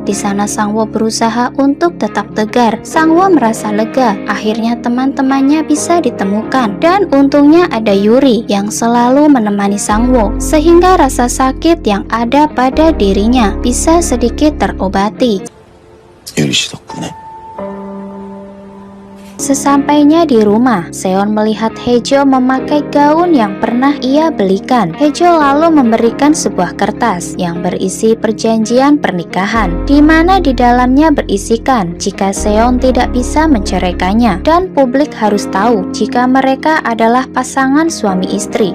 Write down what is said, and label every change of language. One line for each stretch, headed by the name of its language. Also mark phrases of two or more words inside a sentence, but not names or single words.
Indonesian: Di sana Sangwo berusaha untuk tetap tegar. Sangwo merasa lega, akhirnya teman-temannya bisa ditemukan dan untungnya ada Yuri yang selalu menemani Sangwo sehingga rasa sakit yang ada pada dirinya bisa sedikit terobati.
Korean: 유리 씨 덕분에.
Indonesian: Sesampainya di rumah, Seon melihat Haejo memakai gaun yang pernah ia belikan. Haejo lalu memberikan sebuah kertas yang berisi perjanjian pernikahan, di mana di dalamnya berisikan jika Seon tidak bisa menceraikannya dan publik harus tahu jika mereka adalah pasangan suami istri.